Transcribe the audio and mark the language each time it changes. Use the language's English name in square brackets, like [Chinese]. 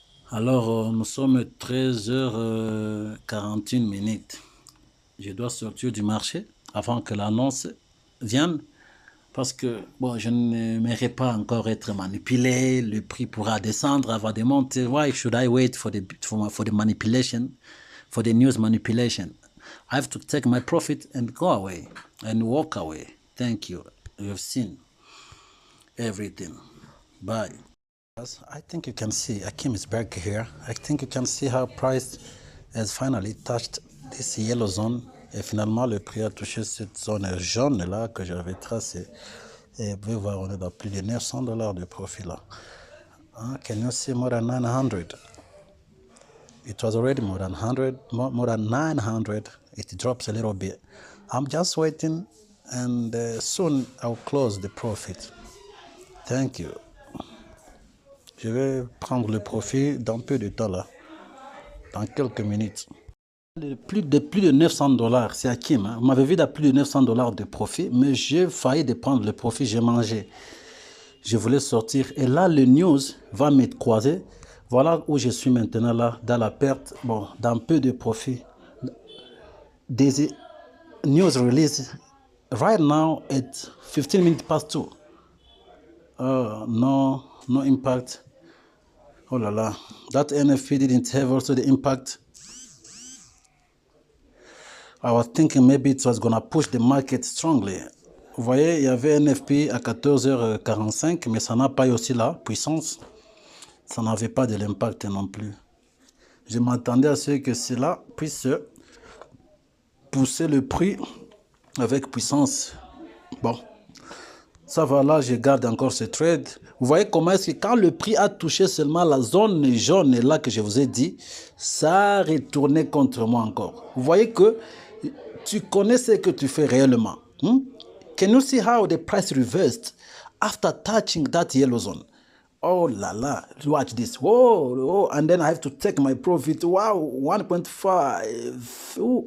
[French] Alors, nous sommes 13h41 minutes. Je dois sortir du marché avant que l'annonce vienne. Parce que, bon, je n'aimerais pas encore être manipulé. Le prix pourra descendre avant de monter. [English] Why should I wait for the manipulation, for the news manipulation? I have to take my profit and go away and walk away. Thank you. You have seen everything. Bye. I think you can see Akim is back here. I think you can see how price has finally touched this yellow zone. [French] Et finalement, le prix a touché cette zone jaune là que j'avais tracée. Et vous pouvez voir, on est dans plus de $900 de profit là. [English] Can you see more than 900? It was already more than 100, more than 900. It drops a little bit. I'm just waiting, and soon I'll close the profit. Thank you. [French] Je vais prendre le profit dans peu de temps là, dans quelques minutes. Plus de $900, c'est Hakim. Hein? Vous m'avez vu dans plus de $900 de profit, mais j'ai failli de prendre le profit, j'ai mangé. Je voulais sortir et là, le news va m'être croisé. Voilà où je suis maintenant là, dans la perte, bon, dans peu de profit. [English] Des news release right now at 15 minutes past 2. No impact. Oh là là, that NFP didn't have also the impact. I was thinking maybe it was gonna push the market strongly. [French] Vous voyez, il y avait NFP à 14h45, mais ça n'a pas eu aussi la puissance. Ça n'avait pas de l'impact non plus. Je m'attendais à ce que cela puisse pousser le prix avec puissance. Bon, ça va là, je garde encore ce trade. Vous voyez comment est-ce que quand le prix a touché seulement la zone jaune là que je vous ai dit, ça a retourné contre moi encore. Vous voyez que tu connais ce que tu fais réellement. [English] Can you see how the price reversed after touching that yellow zone? Oh la la, watch this. Whoa, and then I have to take my profit. Wow, 1.5.